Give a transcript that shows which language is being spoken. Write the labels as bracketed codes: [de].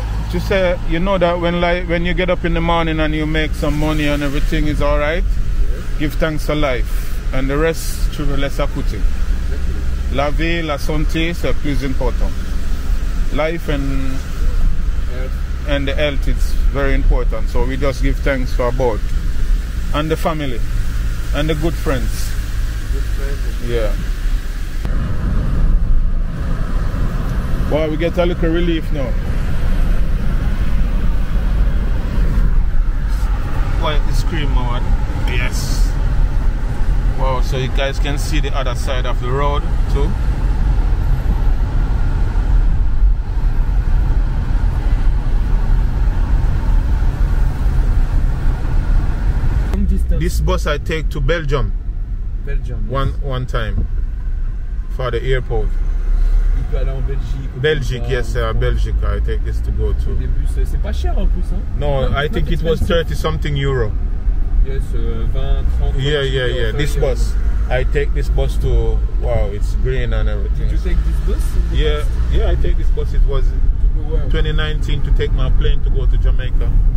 [en] To say, you know that when you get up in the morning and you make some money and everything is all right, give thanks for life, and the rest [fr] tu veux laisser à côté. La vie, la santé, c'est plus important. [en] Life and the health is very important. So we just give thanks for both, and the family, and the good friends. Yeah. Well, we get a little relief now. Quite the screen mode. Yes. Wow, so you guys can see the other side of the road too. This bus I take to Belgium. One time for the airport. [fr] Il peut aller en Belgique. [en] Belgique, yes, Belgique. I take this to go to. [fr] Des bus, c'est pas cher en plus, hein? [en] No, I think it was 30 something euro. Yes, 20, 30. Yeah. This bus, I take this bus to. Wow, it's green and everything. Did you take this bus? Yeah, I take this bus. It was 2019 to take my plane to go to Jamaica.